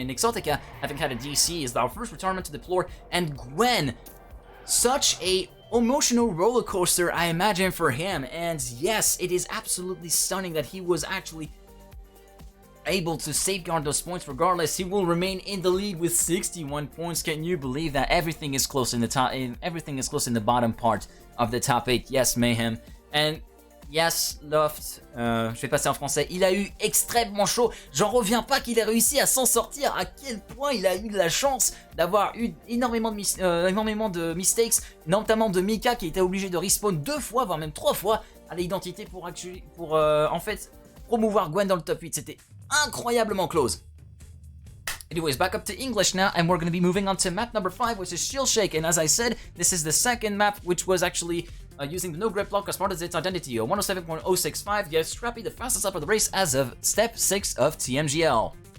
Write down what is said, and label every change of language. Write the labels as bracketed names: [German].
[English] And Exotica, having had a DC, is our first retirement to deplore. And Gwen, such a emotional roller coaster, I imagine, for him. And yes, it is absolutely stunning that he was actually able to safeguard those points. Regardless, he will remain in the lead with 61 points. Can you believe that? Everything is close in the top. Everything is close in the bottom part of the top 8. Yes, Mayhem. And yes, [French] Loft, je vais passer en français, il a eu extrêmement chaud. J'en reviens pas qu'il ait réussi à s'en sortir. À quel point il a eu de la chance d'avoir eu énormément de mistakes, notamment de Mika qui était obligé de respawn 2 fois, voire même 3 fois à l'identité pour en fait promouvoir Gwen dans le top 8. C'était incroyablement close. [English] Anyways, back up to English now, and we're going to be moving on to map number 5, which is ChillShake. And as I said, this is the second map, which was actually using the no grip block as part of its identity. 107.065, yes, Scrappy, the fastest up of the race as of step 6 of TMGL.